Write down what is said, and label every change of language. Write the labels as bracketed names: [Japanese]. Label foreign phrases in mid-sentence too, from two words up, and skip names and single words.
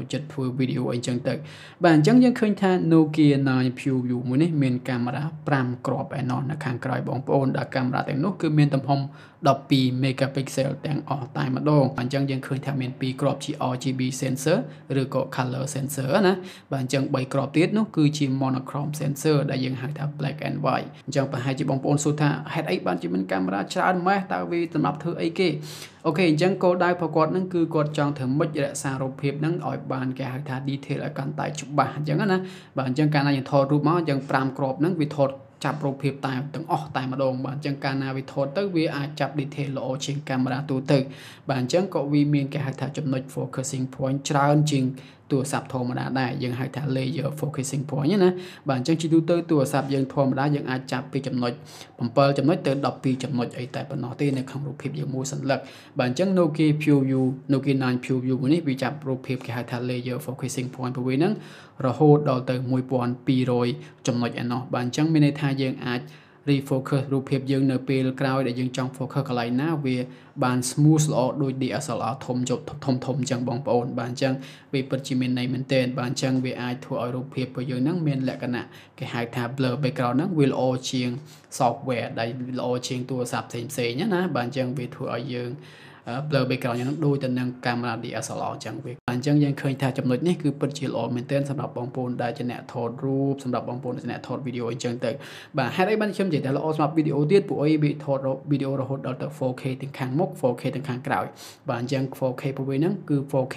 [Khmer] ចិត្តធ្វើវីដេអូអីចឹងទៅបាទអញ្ចឹងយើងឃើញថា Nokia 9 Pure View មួយនេះមានកាមេរ៉ា5គ្រាប់ឯណោះនៅខាងក្រោយបងប្អូនដែលកាមេរ៉ាទាំងនោះគឺមានទំហំ12 megapixel ទាំងអស់តែម្ដងអញ្ចឹងយើងឃើញថាមាន2គ្រាប់ជា [English] RGB sensor [Khmer] ឬក៏ [English] color sensor [Khmer] ណា បាទអញ្ចឹង3គ្រាប់ទៀតនោះគឺជា [English] monochrome sensor [Khmer] ដែលយើងហៅថា [English] black and white [Khmer] អញ្ចឹងប្រហែលជាបងប្អូនសួរថាហេតុអីបានជាមានកាមេរ៉ាច្រើនម៉េះតើវាសម្រាប់ធ្វើអីគេអូខេអញ្ចឹងគោលដៅរបស់គាត់ហ្នឹងគឺគាត់ចង់ ធ្វើម៉េចរក្សារូបភាពហ្នឹងឲ្យបានគេហៅថា detail ឲ្យកាន់តែច្បាស់អញ្ចឹងណាបាទអញ្ចឹងកាលណាយើងថតរូបមកអញ្ចឹង5គ្រាប់ហ្នឹងវាថតចាប់រូបភាព តែទាំងអស់តែម្ដងបាទអញ្ចឹងកាលណាវាថតទៅវាអាចចាប់ detail ល្អជាងកាមេរ៉ាទូទៅបាទអញ្ចឹងក៏វាមានគេហៅថាចំណុច [English] focusing point [Khmer] ច្រើនជាងទូរស័ព្ទធម្មតាដែរយើងហៅថា [English] layer focusing point [Khmer] ណាបាទអញ្ចឹងជាទូទៅទូរស័ព្ទយើងធម្មតាយើងអាចចាប់ពីចំណុច7ចំណុចទៅ12ចំណុចអីតែប៉ុណ្ណោះទេនៅក្នុងរូបភាពយើងមួយសន្លឹកបាទអញ្ចឹង Nokia Pure View Nokia 9 Pure View នេះវាចាប់រូបភាពគេហៅថា [English] layer focusing point [Khmer] ព្រោះវាហ្នឹងរហូតដល់ទៅ 1200ចំណុចឯណោះបាទអញ្ចឹងមានន័យថាយើងអាចrefocus រូបភាពយើងនៅពេលក្រោយដែលយើងចង់ focus កន្លែងណាវាបាន smooth ល្អដូច DSLR ធំអញ្ចឹងបងប្អូនបាទអញ្ចឹងវា ពិតជាមានន័យមែនទែនបាទអញ្ចឹងវាអាចធ្វើឲ្យរូបភាពរបស់យើងហ្នឹងមានលក្ខណៈគេហៅថា [English] blur background [Khmer] ហ្នឹងវាល្អជាង software ដែលល្អជាងទូរស័ព្ទផ្សេងណាបាទអញ្ចឹងវាធ្វើឲ្យយើង [English] blur background [Khmer] យ៉ាងហ្នឹងដូចទៅនឹងកាមេរ៉ា DSLR អញ្ចឹងវាអញ្ចឹងយើងឃើញថាចំណុចនេះគឺពិតជាល្អមែនទែនសម្រាប់បងប្អូនដែលជាអ្នកថតរូបសម្រាប់បងប្អូនដែលជាអ្នកថតវីដេអូអញ្ចឹងទៅបាទហេតុអីបានខ្ញុំនិយាយថាល្អសម្រាប់វីដេអូទៀតពួកអីវាថតវីដេអូរហូតដល់ទៅ 4K ទាំងខាងមុខ 4K ទាំងខាងក្រោយបាទអញ្ចឹង 4K ពវេហ្នឹងគឺ 4K